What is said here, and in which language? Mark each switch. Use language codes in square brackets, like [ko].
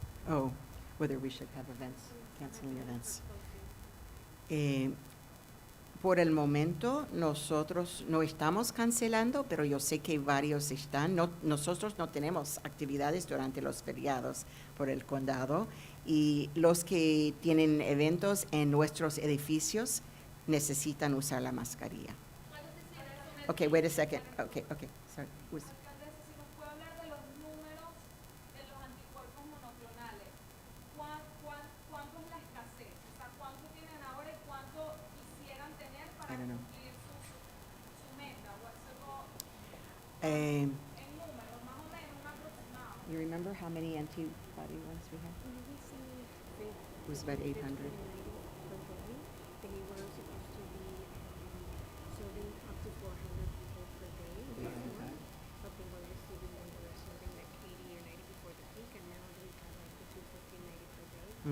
[en] Oh, whether we should have events, canceling events. [es] Por el momento, nosotros no estamos cancelando, pero yo sé que varios están. Nosotros no tenemos actividades durante los feriados por el condado y los que tienen eventos en nuestros edificios necesitan usar la mascarilla. [en] Okay, wait a second. Okay, sorry. [es] Alcaldesa, si nos puede hablar de los números de los anticuerpos monoclonales. ¿Cuánto es la escasez? O sea, ¿cuánto tienen ahora y cuánto quisieran tener para [en] I don't know. [es] cumplir su meta? Um, En números, más o menos, un aproximado. [en] You remember how many antibody ones we had? It was about 800. They were supposed to be serving up to 400 people per day before, but they were receiving when they were serving like 80 or 90 before the peak, and now they have like between 50 and 90 per day.